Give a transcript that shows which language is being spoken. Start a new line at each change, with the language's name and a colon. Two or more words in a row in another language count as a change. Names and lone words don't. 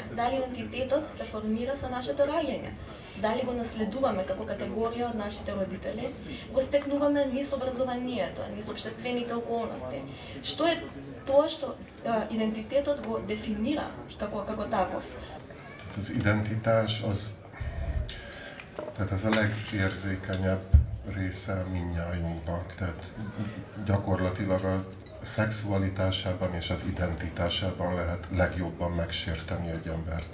Macedonian: Дали идентитетот се формира со нашето раѓање? Дали го наследуваме како категорија од нашите родители? Го стекнуваме низ образованието, низ општествените околности? Што е тоа што идентитетот го дефинира како таков?
Hungarian: Az identitás tehát az a legérzékenyebb része mindnyájunknak, tehát gyakorlatilag a szexualitásában és az identitásában lehet legjobban megsérteni egy embert.